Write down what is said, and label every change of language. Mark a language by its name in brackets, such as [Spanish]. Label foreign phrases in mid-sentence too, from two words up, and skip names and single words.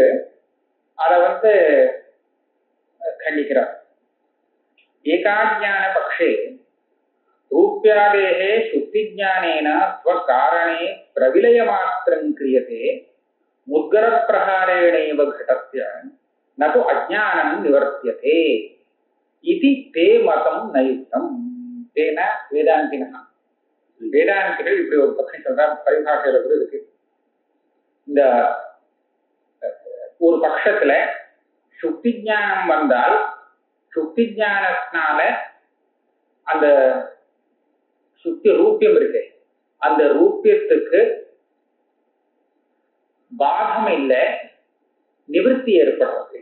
[Tamil] அத கண்டிக்கிறார். [Sanskrit] एकाज्ञान पक्षे रूप्यादेः शुक्ति ज्ञानेन स्वकारणे प्रविलय मात्रं क्रियते मुद्गर प्रहारेणेव घटस्य न तु अज्ञानं निवर्त्यते इति ते मतं न युक्तम्. तेन वेदान्तिना, [Tamil] வேதாந்திகள் இப்படி ஒரு பக்கம் சொல்ற பரிபாஷையில கூட இருக்கு. இந்த ஒரு பட்சத்துல சுத்தி ஞானம் வந்தால் சுத்தி ஞானத்தினால அந்த சுத்தி ரூபியம் இருக்கு, அந்த ரூபியத்துக்கு பாகம் இல்ல, நிவர்த்தி ஏற்படுறது.